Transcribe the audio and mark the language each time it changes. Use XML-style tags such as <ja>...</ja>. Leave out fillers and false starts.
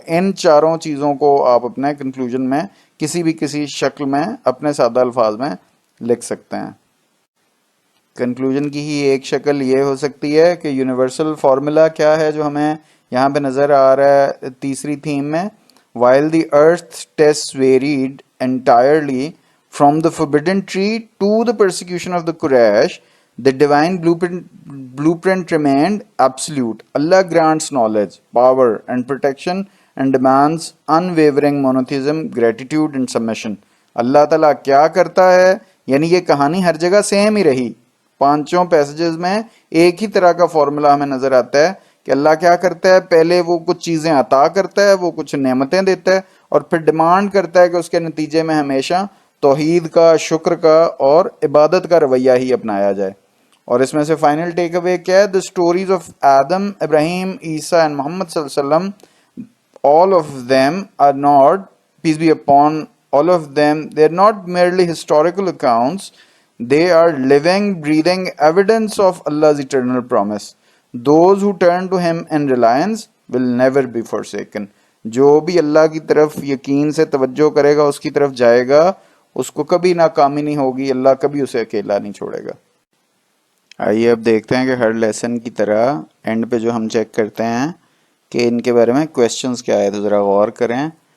<ur>ان چاروں چیزوں کو آپ اپنے کنکلوژن میں کسی شکل میں اپنے سادہ الفاظ میں لکھ سکتے ہیں. کنکلوژن کی ہی ایک شکل یہ ہو سکتی ہے کہ یونیورسل فارمولا کیا ہے جو ہمیں یہاں پہ نظر آ رہا ہے تیسری تھیم میں.</ur> <en>while the earth's tests varied entirely from the forbidden tree to the persecution of the Quraysh, the divine blueprint remained absolute. Allah grants knowledge, power and protection and demands unwavering monotheism, gratitude and submission.</en> <ur>اللہ تعالیٰ کیا کرتا ہے؟ یعنی یہ کہانی ہر جگہ same ہی رہی، پانچوں پیسجز میں ایک ہی طرح کا فارمولا ہمیں نظر آتا ہے کہ اللہ کیا کرتا ہے، پہلے وہ کچھ چیزیں عطا کرتا ہے، وہ کچھ نعمتیں دیتا ہے، اور پھر ڈیمانڈ کرتا ہے کہ اس کے نتیجے میں ہمیشہ توحید کا، شکر کا اور عبادت کا رویہ ہی اپنایا جائے. اور اس میں سے فائنل ٹیک اوے کیا ہے؟</ur> <en>The stories of Adam, Ibrahim, Isa and Muhammad صلی اللہ علیہ وسلم، all of them are not, peace be upon all of them, they are not merely historical accounts, they are living, breathing evidence of Allah's eternal promise. Those who turn to him in reliance will never be forsaken.</en> <ur>جو بھی اللہ کی طرف یقین سے توجہ کرے گا، اس کی طرف جائے گا، اس کو کبھی ناکامی نہیں ہوگی، اللہ کبھی اسے اکیلا نہیں چھوڑے گا. آئیے اب دیکھتے ہیں کہ ہر لیسن کی طرح اینڈ پہ جو ہم چیک کرتے ہیں کہ ان کے بارے میں کویشچنز کیا آئے، تو ذرا غور کریں.</ur>